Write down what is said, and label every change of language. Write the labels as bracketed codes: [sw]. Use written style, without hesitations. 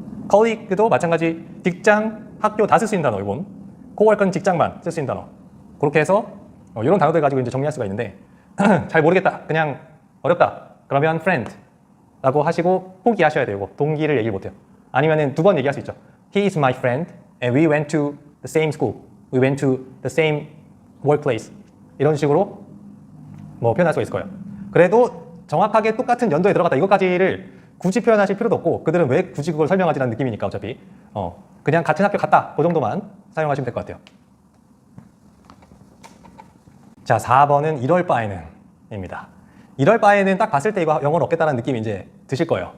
[ko] colleague도 마찬가지 직장, 학교 다 쓸 수 있는 단어 이건 coworker는 직장만 쓸 수 있는 단어 그렇게 해서 이런 단어들 가지고 이제 정리할 수가 있는데 잘 모르겠다 그냥 어렵다 그러면 friend 라고 하시고 포기하셔야 돼요. 이거. 동기를 얘기를 못해요. 아니면은 두 번 얘기할 수 있죠. [en] He is my friend and we went to the same school. We went to the same workplace. [ko] 이런 식으로 뭐 표현할 수가 있을 거예요. 그래도 정확하게 똑같은 연도에 들어갔다 이것까지를 굳이 표현하실 필요도 없고 그들은 왜 굳이 그걸 설명하지라는 느낌이니까 어차피 그냥 같은 학교 갔다 그 정도만 사용하시면 될 것 같아요. 자 4번은 이럴 바에는 입니다. 이럴 바에는 딱 봤을 때 이거 영어는 없겠다는 느낌이 이제 드실 거예요.